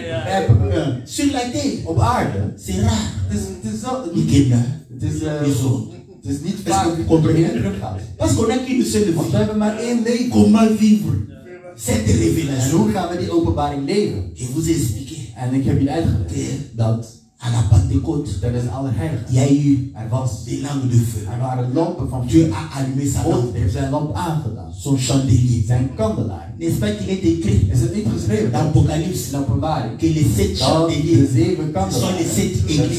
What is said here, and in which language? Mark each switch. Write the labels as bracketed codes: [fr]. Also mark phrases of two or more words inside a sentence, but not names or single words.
[fr] Sur la terre, c'est rare. Il y a une zone. Est-ce que vous comprenez? Parce qu'on n'a qu'une seule vie. Comment vivre cette révélation? Et vous expliquer. [nl] En ik heb je uitgelegd dat [fr] à la Pentecôte, il y a eu des lampes de feu. Dieu a allumé sa lampe, son chandelier. N'est-ce pas qu'il est écrit dans l'Apocalypse que les 7 chandeliers sont les 7 églises?